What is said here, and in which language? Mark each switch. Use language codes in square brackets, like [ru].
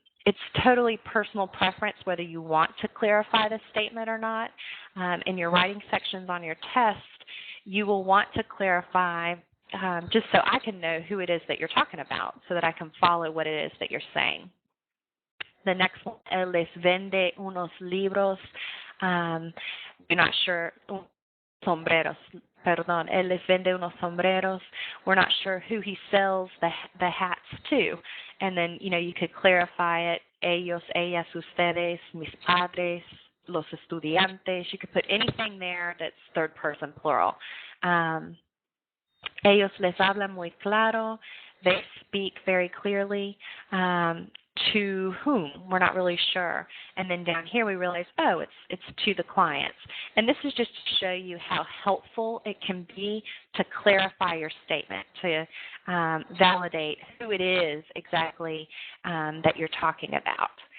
[en] it's totally personal preference whether you want to clarify the statement or not. In your writing sections on your test, you will want to clarify just so I can know who it is that you're talking about so that I can follow what it is that you're saying. The next one, [es] él les vende unos libros. [en] You're not sure, [es] sombreros, perdón. Él les vende unos sombreros. [en] We're not sure who he sells the hats to. And then, you could clarify it. [es] Ellos, ellas, ustedes, mis padres, los estudiantes. [en] You could put anything there that's third person plural. [es] Ellos les hablan muy claro. [en] They speak very clearly. To whom? We're not really sure. And then down here we realize, it's to the clients. And this is just to show you how helpful it can be to clarify your statement, to validate who it is exactly that you're talking about.